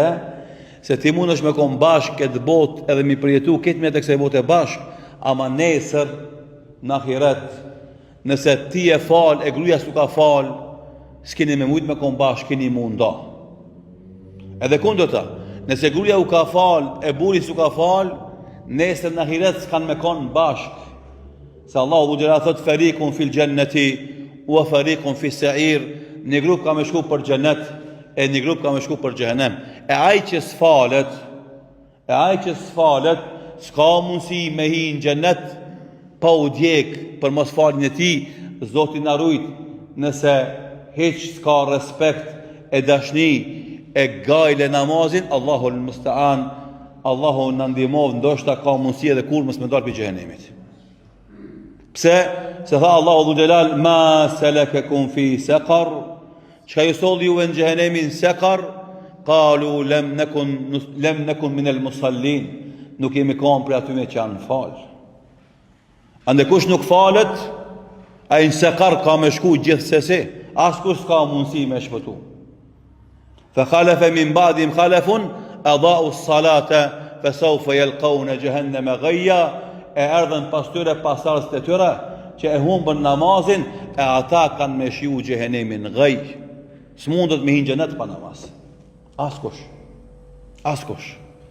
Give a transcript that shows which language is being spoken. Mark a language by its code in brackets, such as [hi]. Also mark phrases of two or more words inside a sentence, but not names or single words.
[sq] Se ti mund është me kon bashk këtë botë edhe mi përjetu këtë me të kësaj bote bashk, ama nesër në ahiret, nëse ti e fal, e gruja s'u ka fal, s'keni me mujt me kon bashk, keni munda. Edhe kundërta, nëse gruja u ka fal, e buri s'u ka fal, nesër në ahiret s'kan me kon bashk. Se Allahu xhela thot [ar] فريق في الجنة وفريق في السعير, [sq] një grup ka me shku për xhenet, e një grup ka me shku për xhehenem. E ai që s'falet, s'ka mundësi me hi në xhenet pa u djek për mos falin e tij, Zoti na rujt, nëse hiç s'ka respekt e dashni e gajle namazin, [ar] الله المستعان, [sq] Allahu na ndihmov, ndoshta ka mundësi edhe kur mos me dal për xhehenemit. Pse? Se tha [ar] الله ذو الجلال, ما سلككم في سقر, [sq] çka ju solli juve në xhehenemin saqar, [ar] قالوا لم نك من المصلين, [sq] nuk jemi kanë për aty me që janë fal. Ande kush nuk falet, ai në saqar ka me shku gjithsesi, askush s'ka mundësi me shpëtu. [ar] فخلف من بعدهم خلف أضاعوا الصلاة فسوف يلقون جهنم غيا, [sq] e erdhen pas tyre pasardhësit e tyre që e humbën namazin, e ata kanë me shiu xhehenemin ghaj. S'mundet me hinë xhenet pa namaz. Askush.